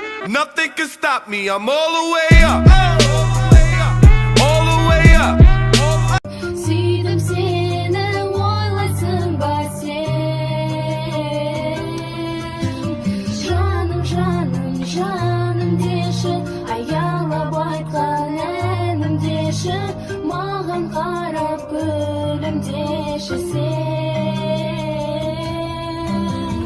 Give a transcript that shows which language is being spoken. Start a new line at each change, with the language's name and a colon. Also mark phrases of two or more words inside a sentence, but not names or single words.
English: Nothing can stop me, I'm all the way up. All the way up.
Kazakh: Süydüm seni oylaysın sen. Жаным, жаным, жаным деші, аялап айтқан әнім деші, маған қарап гүлім деші сен.